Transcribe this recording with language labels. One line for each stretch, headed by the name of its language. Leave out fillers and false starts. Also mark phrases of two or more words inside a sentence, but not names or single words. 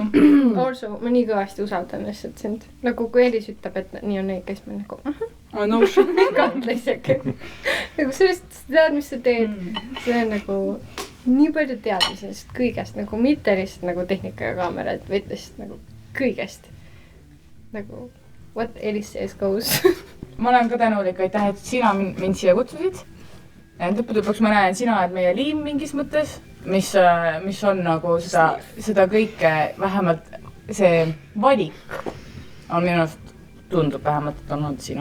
Estonian: Also, ma nii kõvasti usaldan lihtsalt sind. Nagu kui Elis ütleb, et nii on õige, siis ma nagu
English: no shit.
Estonian: Kahtle isegi. Nagu sellest tead, mis sa teed. See on nagu nii palju teadmisest kõigest, nagu mitte lihtsalt nagu tehnika ja kaamera, vaid lihtsalt nagu kõigest.
English: Nagu what Elis says goes.
Estonian: Ma olen ka tänulik, aitäh, et sina mind siia kutsusid. Lõpuks ma näen, sina oled meie liim mingis mõttes, mis on nagu seda kõike, vähemalt see valik on minust tundub vähemalt, et on olnud sinu.